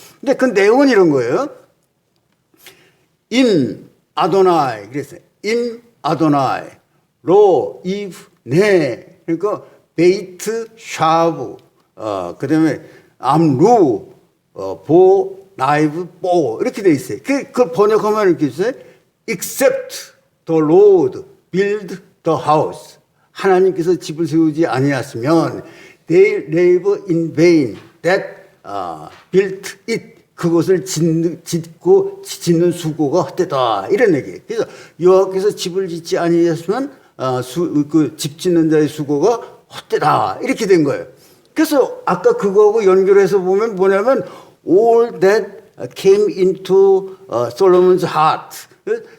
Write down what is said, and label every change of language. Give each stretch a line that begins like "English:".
Korean: 근데 그 내용은 이런 거예요. 임 아도나이 그랬어요. 임 아도나이 로 이브 네 그러니까 베이트 샤브 그다음에 암루 보 나이브 보 이렇게 돼 있어요. 그 번역하면 이렇게 있어요.
English: Except the Lord build the house.
Korean: 하나님께서 집을 세우지 아니하시면
English: they labor in vain that built it.
Korean: 그것을 짓는 수고가 헛되다 이런 얘기예요. 그래서 여호와께서 집을 짓지 아니하시면 그 집 짓는 자의 수고가 헛되다 이렇게 된 거예요. 그래서 아까 그거하고 연결해서 보면 뭐냐면
English: all that came into Solomon's heart.